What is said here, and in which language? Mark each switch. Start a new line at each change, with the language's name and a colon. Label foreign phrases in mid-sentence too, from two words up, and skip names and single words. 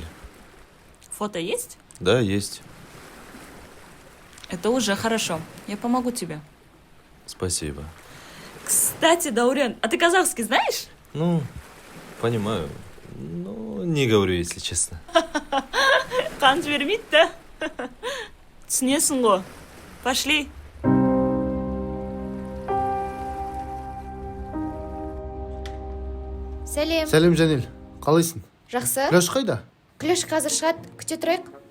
Russian: Фото есть? Да, есть. Это уже хорошо. Я помогу тебе. Спасибо. Кстати, Даурен, а ты казахский знаешь? Ну, понимаю. Но не говорю, если честно.
Kazakh: Қан жібермейді да? Түсінесің ғой.
Russian: Пошли.
Kazakh: Сәлем. сәлем Жанел, қалайсың? Жақсы. Күләш қайда? Күләш қазір шығады. Күте тұрайық.